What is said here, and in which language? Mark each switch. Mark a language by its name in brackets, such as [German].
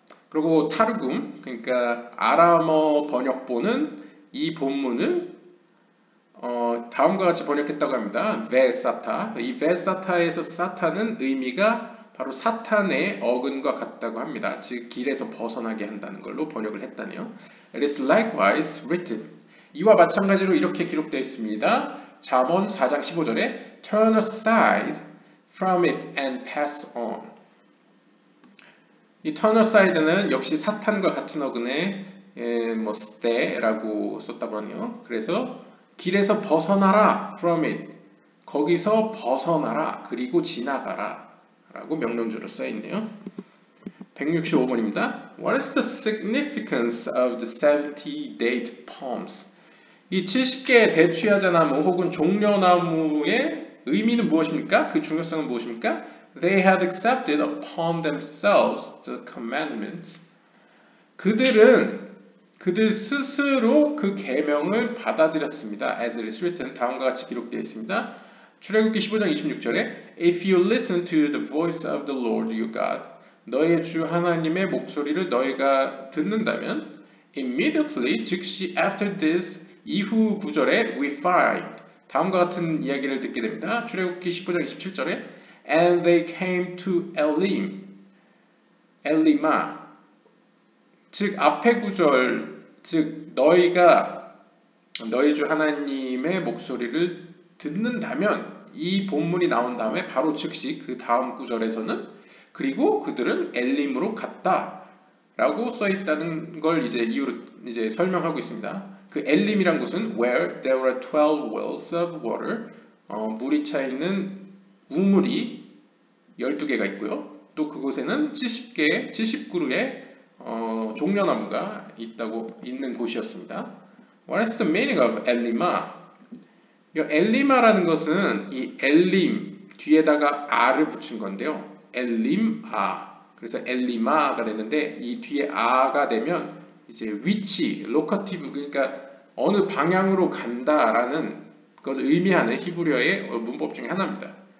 [Korean] 그리고 타르굼, 그러니까 아람어 번역본은 이 본문을 다음과 같이 번역했다고 합니다. [Aramaic] vesata. [Korean] 이 vesata에서 사타는 의미가 바로 사탄의 어근과 같다고 합니다. 즉 길에서 벗어나게 한다는 걸로 번역을 했다네요. [English] It is likewise written. [Korean] 이와 마찬가지로 이렇게 기록되어 있습니다. 잠언 4장 15절에 [English] Turn aside from it and pass on. [Korean] 이 turn aside는 역시 사탄과 같은 어근의 ste라고 썼다고 하네요. 그래서 길에서 벗어나라 [English] from it. [Korean] 거기서 벗어나라 그리고 지나가라 라고 명령조로 써있네요. 165번입니다. [English] What is the significance of the 70 date palms? [Korean] 이 70개의 대추야자나무 혹은 종려나무의 의미는 무엇입니까? 그 중요성은 무엇입니까? [English] They had accepted upon themselves the commandments. [Korean] 그들 스스로 그 계명을 받아들였습니다. [English] As it is written, [Korean] 다음과 같이 기록되어 있습니다. 출애굽기 15장 26절에 [English] If you listen to the voice of the Lord your God, [Korean] 너의 주 하나님의 목소리를 너희가 듣는다면 [English] Immediately, [Korean] 즉시 [English] after this, [Korean] 이후 구절에 [English] we find [Korean] 다음과 같은 이야기를 듣게 됩니다. 출애굽기 15장 27절에 [English] And they came to Elim, 엘리마. [Korean] 즉 앞의 구절, 즉 너희가 너희 주 하나님의 목소리를 듣는다면 이 본문이 나온 다음에 바로 즉시 그 다음 구절에서는 그리고 그들은 엘림으로 갔다 라고 써 있다는 걸 이제 설명하고 있습니다. 그 엘림이란 곳은 [English] where there were 12 wells of water, [Korean] 물이 차 있는 우물이 12개가 있고요. 또 그곳에는 70그루의 종려나무가 있는 곳이었습니다. [English] What is the meaning of 엘리마? [Korean] 이 엘리마라는 것은 이 엘림 뒤에다가 아를 붙인 건데요. 엘림아. 그래서 엘리마가 됐는데 이 뒤에 아가 되면 이제 위치, 로커티브, 그러니까 어느 방향으로 간다라는 것을 의미하는 히브리어의 문법 중에 하나입니다.